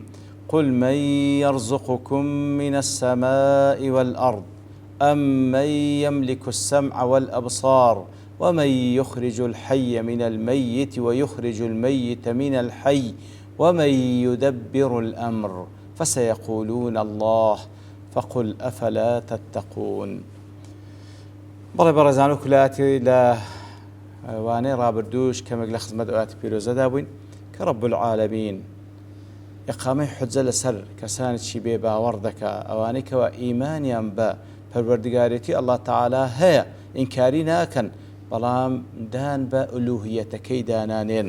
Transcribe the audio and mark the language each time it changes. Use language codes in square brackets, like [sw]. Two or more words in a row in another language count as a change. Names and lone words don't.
[ar] قل من يرزقكم من السماء والأرض أم من يملك السمع والأبصار ومن يخرج الحي من الميت ويخرج الميت من الحي ومن يدبر الأمر فسيقولون الله فقل أفلا تتقون. [ckb] بەڵێ بەڕێزان و کولایەتی لە وانەی ڕابردووش کەمێک لە خزمەت ئاەتی پیرۆزەدا بووین کە [ar] ڕەب العالەمین [ckb] ئیقامەی حوجە لەسەر کەسانێکی بێ باوەڕ دەکا ئەوانەی کەوا ئیمانیان بە پەروەردگارێتی [ar] ئەڵڵا تەعالا [ckb] هەیە ئینکاری ناکەن بەڵام دان بە ئولوهیەتەکەی دانانێن.